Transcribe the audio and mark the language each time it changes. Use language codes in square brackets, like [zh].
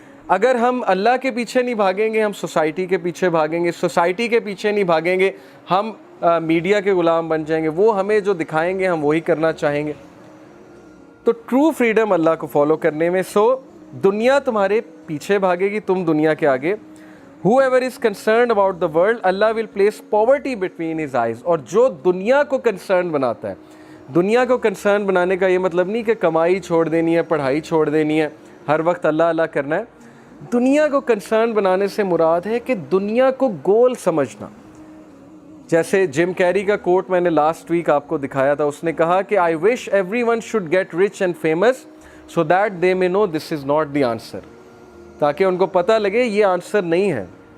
[hi] अगर हम अल्लाह के पीछे नहीं भागेंगे, हम सोसाइटी के पीछे भागेंगे, सोसाइटी के पीछे नहीं भागेंगे, हम मीडिया के ग़ुलाम बन जाएंगे, वो हमें जो दिखाएंगे हम वही करना चाहेंगे। तो ट्रू फ्रीडम अल्लाह को फॉलो करने में। सो दुनिया तुम्हारे पीछे भागेगी, तुम दुनिया के आगे। [en] Whoever is concerned about the world, Allah will place poverty between his eyes। [hi] और जो दुनिया को कंसर्न बनाता है, दुनिया को कंसर्न बनाने का ये मतलब नहीं कि कमाई छोड़ देनी है, पढ़ाई छोड़ देनी है, हर वक्त अल्लाह अल्लाह करना है। दुनिया को कंसर्न बनाने से मुराद है कि दुनिया को गोल समझना। जैसे जिम कैरी का कोट मैंने लास्ट वीक आपको दिखाया था, उसने कहा कि [en] I wish everyone should get rich and famous so that they may know this is not the answer, [hi] ताकि उनको पता लगे ये आंसर नहीं है।